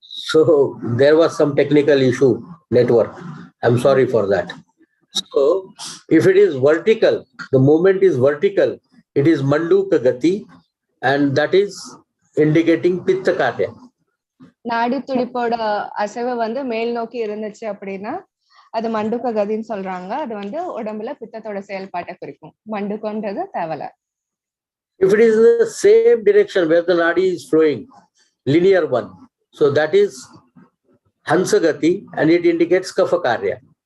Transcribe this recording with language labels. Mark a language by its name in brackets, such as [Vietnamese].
[English] So there was some technical issue, network. I'm sorry for that. So if it is vertical, the movement is vertical, it is manduka gati, and that is indicating pitta karya. [Tamil] நாடி துடிப்போட அசைவு வந்து மேல் நோக்கி இருந்துச்சு அப்படின்னா அது மண்டுக்க கதின்னு சொல்றாங்க. அது வந்து உடம்புல பித்தத்தோட செயல்பாட்டை குறிக்கும். மண்டுக்கன்றது தேவலை. [English] If it is the same direction where the nadi is flowing, linear one, so that is hansagati and it indicates kapha karya.